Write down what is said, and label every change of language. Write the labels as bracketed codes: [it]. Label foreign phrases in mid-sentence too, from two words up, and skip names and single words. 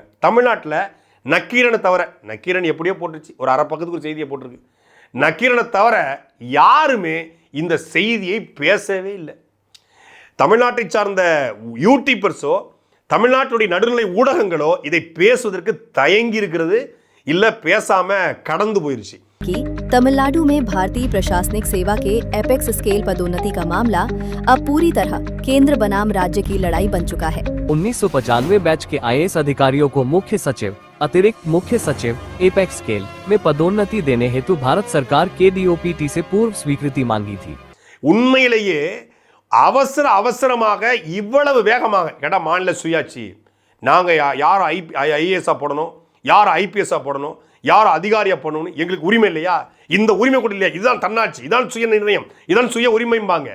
[ta] தமிழ்நாட்டில் நக்கீரனை தவிர, நக்கீரன் எப்படியோ போட்டுருச்சு, ஒரு அரை பக்கத்துக்கு ஒரு செய்தியை போட்டிருக்கு, நக்கீரனை தவிர யாருமே இந்த செய்தியை பேசவே இல்லை. தமிழ்நாட்டை சார்ந்த யூடியூபர்ஸோ தமிழ்நாட்டுடைய நடுநிலை ஊடகங்களோ இதை பேசுவதற்கு தயங்கி இருக்கிறது, இல்ல பேசாம கடந்து போயிருச்சு. [hi] तमिलनाडु में भारतीय प्रशासनिक सेवा के [en] apex scale [hi] पदोन्नति का मामला अब पूरी तरह केंद्र बनाम राज्य की लड़ाई बन चुका है। 1995 बैच के IAS अधिकारियों को मुख्य सचिव, अतिरिक्त मुख्य सचिव, [en] apex scale [hi] में पदोन्नति देने हेतु भारत सरकार के DOPT से पूर्व स्वीकृति मांगी थी। [ta] உண்மையிலேயே அவசரமாக இவ்வளவு வேகமாக கேட்டால் மாநில சுயாட்சி, நாங்கள் யார் IAS போடணும், யார் IPS போடணும், யார் அதிகாரியாக பண்ணணும், எங்களுக்கு உரிமை இல்லையா? இந்த உரிமை கூட இல்லையா? இதுதான் தன்னாட்சி, இதான் சுய நிர்ணயம், இதான் சுய உரிமைம்பாங்க.